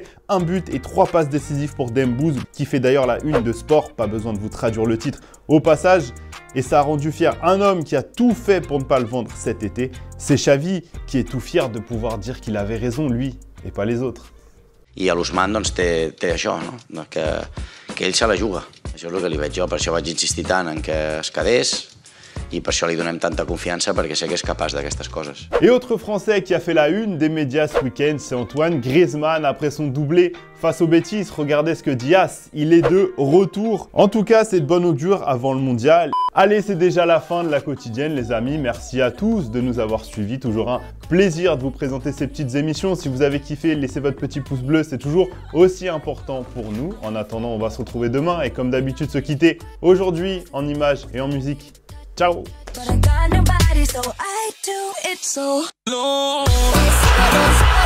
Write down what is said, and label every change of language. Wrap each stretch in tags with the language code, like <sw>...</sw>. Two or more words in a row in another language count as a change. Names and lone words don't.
<fr>1 but et 3 passes décisives pour Dembouz, qui fait d'ailleurs la une de Sport. Pas besoin de vous traduire le titre au passage. Et ça a rendu fier un homme qui a tout fait pour ne pas le vendre cet été. C'est Xavi qui est tout fier de pouvoir dire qu'il avait raison, lui, et pas les autres.</fr> <ca>I l'Ousmane doncs, té això, no? que ell se la juga. Això és el que li veig jo, per això vaig insistir tant en que es quedés i per això li donem tanta confiança perquè sé que és capaç d'aquestes coses.</ca> <fr>Et autre Français qui a fait la une des médias ce week-end, c'est Antoine Griezmann après son doublé face aux Betis. Regardez ce que dit As, il est de retour. En tout cas, c'est de bon augure avant le mondial. Allez, c'est déjà la fin de la quotidienne, les amis. Merci à tous de nous avoir suivis. Toujours un plaisir de vous présenter ces petites émissions. Si vous avez kiffé, laissez votre petit pouce bleu, c'est toujours aussi important pour nous. En attendant, on va se retrouver demain et comme d'habitude, se quitter aujourd'hui en images et en musique. Ciao!</fr> <en>But I got nobody, so I do it so long.</en>